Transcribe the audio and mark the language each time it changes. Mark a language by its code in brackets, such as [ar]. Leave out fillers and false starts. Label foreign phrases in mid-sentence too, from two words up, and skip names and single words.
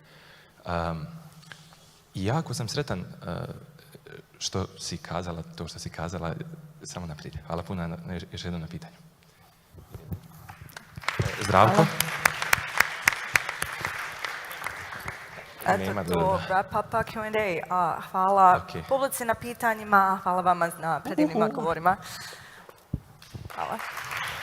[bs] I jako sam sretan što si kazala, to što si kazala, samo naprijed. Hvala puno još jednom na pitanju. Zdravko. Eto to, [en] wrap up Q&A. [bs] Hvala publici na pitanjima, hvala vama na predivnim odgovorima. Hvala.